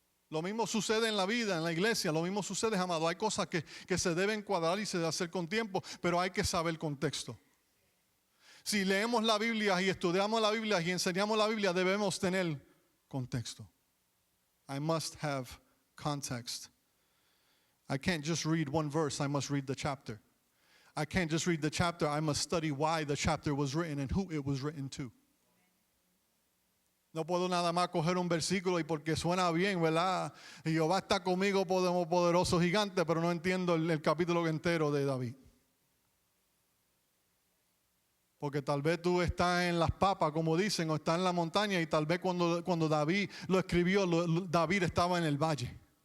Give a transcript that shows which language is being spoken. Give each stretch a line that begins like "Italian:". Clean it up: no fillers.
Spanish: Lo mismo sucede en la vida, en la iglesia, lo mismo sucede, amado. Hay cosas que se deben cuadrar y se deben hacer con tiempo, pero hay que saber el contexto. Si leemos la Biblia y estudiamos la Biblia y enseñamos la Biblia, debemos tener contexto.
English: I must have context. I can't just read one verse, I must read the chapter. I can't just read the chapter, I must study why the chapter was written and who it was written to.
Spanish: No puedo nada más coger un versículo y porque suena bien, ¿verdad? Y Jehová está conmigo, poderoso gigante, pero no entiendo el capítulo entero de David. Porque tal vez tú estás en las papas, como dicen, o estás en la montaña y tal vez cuando David lo escribió, David estaba en el valle.